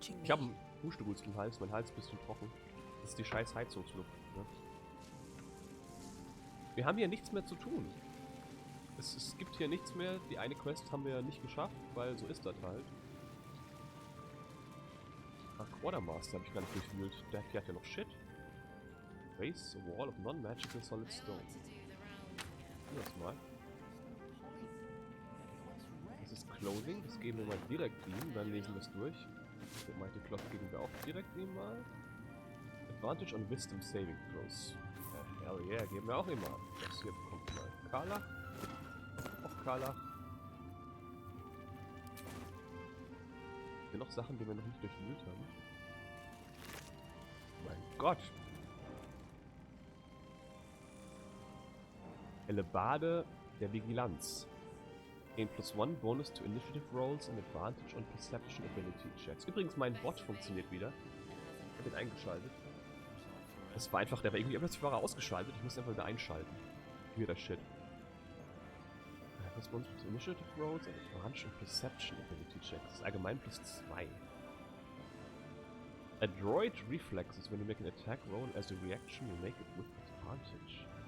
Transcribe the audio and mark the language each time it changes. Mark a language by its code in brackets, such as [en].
[de] Ich habe einen Hustewust im Hals, mein Hals ist ein bisschen trocken. Das ist die scheiß Heizungsluft. Ne? Wir haben hier nichts mehr zu tun. Es gibt hier nichts mehr. Die eine Quest haben wir nicht geschafft, weil so ist das halt. Ach, Quartermaster habe ich gar nicht durchwühlt. Der hat ja noch Shit. [en] Raise a wall of non-magical solid stone. [de] Das mal. Das ist Clothing, das geben wir mal direkt ihm, dann lesen wir es durch. Den Mighty Cloth geben wir auch direkt ihm mal. [en] Advantage on Wisdom Saving Throws. Hell yeah, [de] geben wir auch immer. Das hier bekommt mal Karlach. Auch Karlach. Hier noch Sachen, die wir noch nicht durchwühlt haben. Mein Gott! Hellebarde der Vigilanz. [en] Gain +1 Bonus to Initiative Rolls and Advantage on Perception Ability Checks. [de] Übrigens, mein Bot funktioniert wieder. Ich habe ihn eingeschaltet. Das war einfach, der war irgendwie plötzlich ausgeschaltet. Ich musste einfach wieder einschalten. Weirder Shit. [en] +1 to Initiative Rolls and Advantage on Perception Ability Checks. [de] Das ist allgemein +2. [en] Adroit Reflexes. When you make an attack roll as a reaction, you make it with advantage.